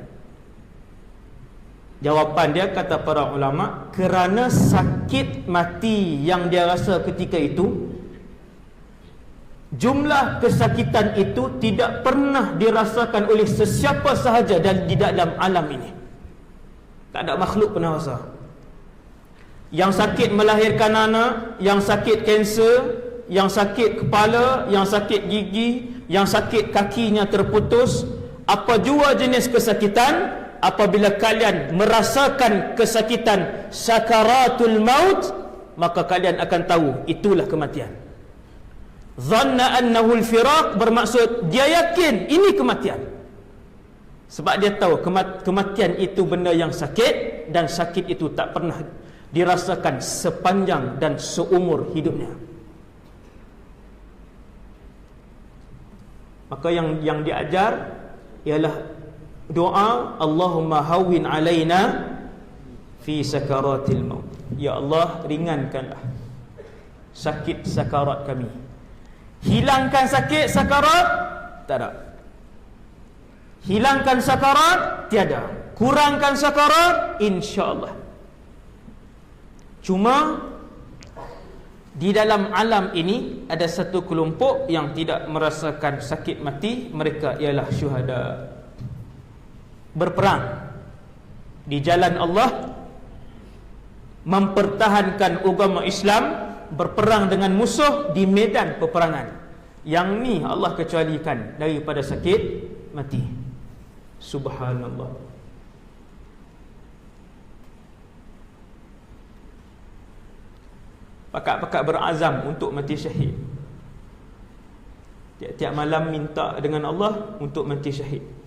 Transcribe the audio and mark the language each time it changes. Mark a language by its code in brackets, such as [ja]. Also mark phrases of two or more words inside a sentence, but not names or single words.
[ms] Jawapan dia, kata para ulama, kerana sakit mati yang dia rasa ketika itu, jumlah kesakitan itu tidak pernah dirasakan oleh sesiapa sahaja dan di dalam alam ini. Tak ada makhluk pernah rasa. Yang sakit melahirkan anak, yang sakit kanser, yang sakit kepala, yang sakit gigi, yang sakit kakinya terputus, apa jua jenis kesakitan, apabila kalian merasakan kesakitan sakaratul maut, maka kalian akan tahu itulah kematian. [ar] ظن أنه الفراق [ms] bermaksud dia yakin ini kematian. Sebab dia tahu kematian itu benda yang sakit, dan sakit itu tak pernah dirasakan sepanjang dan seumur hidupnya. Maka yang diajar ialah doa, [ar] اللهم هون علينا في سكرات الموت. [ms] Ya Allah, ringankanlah sakit sakarat kami. Hilangkan sakit sakarat? Tak ada. Hilangkan sakarat? Tiada. Kurangkan sakarat? InsyaAllah. Cuma di dalam alam ini ada satu kelompok yang tidak merasakan sakit mati. Mereka ialah syuhada. Berperang di jalan Allah, mempertahankan agama Islam, berperang dengan musuh di medan peperangan. Yang ni Allah kecualikan daripada sakit mati. Subhanallah. Pakat-pakat berazam untuk mati syahid. Tiap-tiap malam minta dengan Allah untuk mati syahid.